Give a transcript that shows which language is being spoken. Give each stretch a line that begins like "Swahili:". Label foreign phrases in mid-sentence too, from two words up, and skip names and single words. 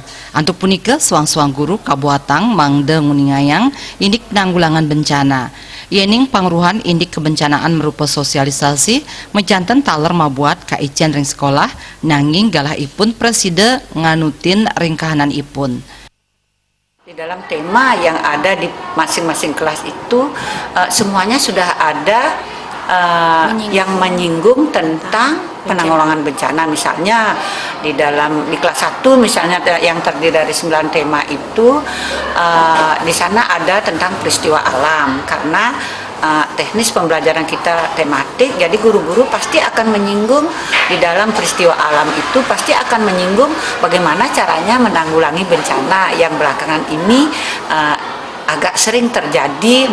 Balinese: Antuk punika suang-suang guru kabuatang mangde nguningayang, indik penanggulangan bencana. Yening pangruhan indik kebencanaan merupa sosialisasi mejanten taler mabuat kaijen ring sekolah nanging galah ipun preside nganutin ring kahanan ipun.
Indonesian: Di dalam tema yang ada di masing-masing kelas itu semuanya sudah ada yang menyinggung tentang penanggulangan bencana. Misalnya di kelas 1 misalnya yang terdiri dari 9 tema itu di sana ada tentang peristiwa alam, karena teknis pembelajaran kita tematik, jadi guru-guru pasti akan menyinggung di dalam peristiwa alam itu, pasti akan menyinggung bagaimana caranya menanggulangi bencana yang belakangan ini agak sering terjadi.